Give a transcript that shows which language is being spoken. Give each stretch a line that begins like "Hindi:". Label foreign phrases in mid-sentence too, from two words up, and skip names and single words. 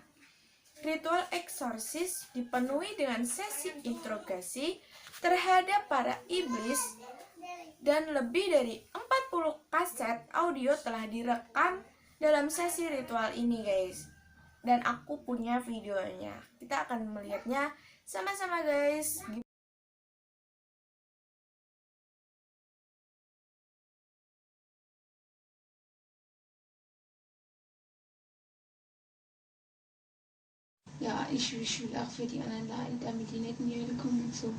Indonesian: Ritual eksorsis dipenuhi dengan sesi interogasi terhadap para iblis, dan lebih dari 40 kaset audio telah direkam dalam sesi ritual ini, guys. Dan aku punya videonya. Kita akan melihatnya sama-sama, guys.
German: Ja, ich will auch für die anderen leiden, damit die nicht in die Hölle kommen und so.